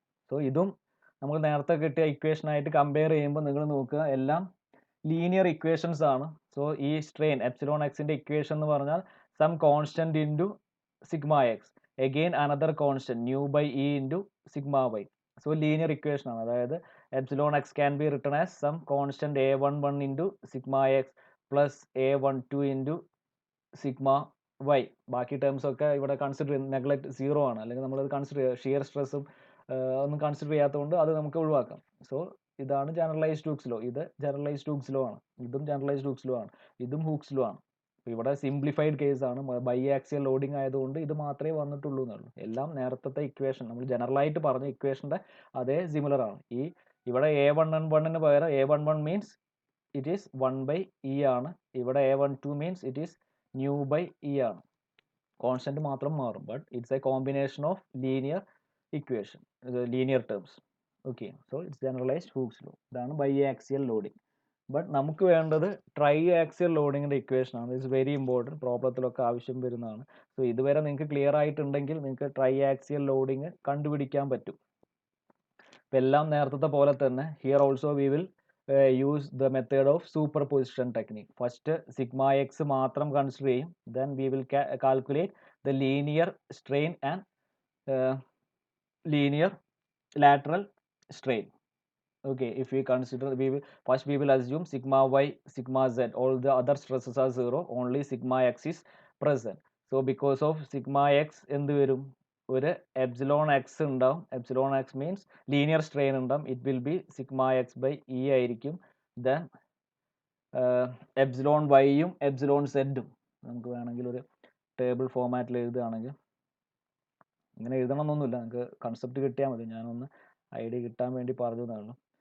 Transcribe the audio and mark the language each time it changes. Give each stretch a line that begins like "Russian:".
Malayalam: So ഇതും നമ്മൾ നേരത്തെ കിട്ടിയ ഇക്വേഷനായിട്ട് കമ്പയർ ചെയ്യുമ്പോൾ നിങ്ങൾ നോക്കുക, എല്ലാം ലീനിയർ ഇക്വേഷൻസ് ആണ്. സോ ഈ സ്ട്രെയിൻ എപ്സിലോൺ എക്സിൻ്റെ ഇക്വേഷൻ എന്ന് പറഞ്ഞാൽ
English: Some constant into sigma x, again another constant nu by e into sigma y.
Malayalam: So linear equation ആണ്. അതായത്
English: epsilon x can be written as some constant a11 into sigma x plus a12 into sigma y.
Malayalam: ബാക്കി terms ഒക്കെ ഇവിടെ consider neglect zero ആണ്, അല്ലെങ്കിൽ നമ്മളത് consider ചെയ്യുക shear സ്ട്രെസ്സും ഒന്നും കൺസിഡർ ചെയ്യാത്തതുകൊണ്ട് അത് നമുക്ക് ഒഴിവാക്കാം. സോ ഇതാണ് ജനറലൈസ്ഡ് ഹൂക്സ് ലോ. ഇത് ജനറലൈസ്ഡ് ഹൂക്സ് ലോ ആണ്, ഇതും ജനറലൈസ്ഡ് ഹൂക്സ് ലോ ആണ്, ഇതും ഹൂക്സ് ലോ ആണ്. ഇവിടെ സിംപ്ലിഫൈഡ് കേസ് ആണ്, ബൈ ആക്സിയൽ ലോഡിംഗ് ആയതുകൊണ്ട് ഇത് മാത്രമേ വന്നിട്ടുള്ളൂ എന്നുള്ളൂ. എല്ലാം നേരത്തെ ഇക്വേഷൻ നമ്മൾ ജനറലായിട്ട് പറഞ്ഞ ഇക്വേഷൻ്റെ അതേ സിമിലർ ആണ്. ഇവിടെ a11 പകരം a11
English: means it is
Malayalam: 1/e ആണ്.
English: ഇവിടെ a12 means it is nu by e ആണ്.
Malayalam: കോൺസ്റ്റന്റ് മാത്രം മാറും,
English: But it's a combination of linear equation, linear terms. Okay, so it's generalised Hooke's law.
Malayalam: ഇതാണ് ബൈ ആക്സിയൽ ലോഡിംഗ്. ബട്ട് നമുക്ക് വേണ്ടത് try axial ലോഡിങ്ങിൻ്റെ equation ആണ്.
English: it's very important,
Malayalam: പ്രോബ്ലത്തിലൊക്കെ ആവശ്യം വരുന്നതാണ്. So ഇതുവരെ നിങ്ങൾക്ക് ക്ലിയർ ആയിട്ടുണ്ടെങ്കിൽ നിങ്ങൾക്ക് ട്രൈ ആക്സിയൽ ലോഡിങ് കണ്ടുപിടിക്കാൻ പറ്റും. ഇപ്പം എല്ലാം നേരത്തെ പോലെ തന്നെ
English: Here also we will use the method of superposition technique. First sigma x
Malayalam: മാത്രം കൺസിഡർ ചെയ്യും,
English: then we will calculate the linear strain and linear lateral strain. Okay, if we consider, we will assume sigma y, sigma z, all the other stresses are zero, only sigma x is present. So because of sigma x
Malayalam: എന്ത് വരും, ഒരു epsilon X ഉണ്ടാവും. Epsilon X means linear strain ഉണ്ടാവും.
English: it will be
Malayalam: sigma X by E ആയിരിക്കും. Then epsilon വൈയും epsilon സെഡും നമുക്ക് വേണമെങ്കിൽ ഒരു table ഫോമാറ്റിൽ എഴുതുകയാണെങ്കിൽ, ഇങ്ങനെ എഴുതണമെന്നൊന്നുമില്ല, നമുക്ക് കൺസെപ്റ്റ് കിട്ടിയാൽ മതി, ഞാനൊന്ന് ഐഡിയ കിട്ടാൻ വേണ്ടി പറഞ്ഞതാണ്.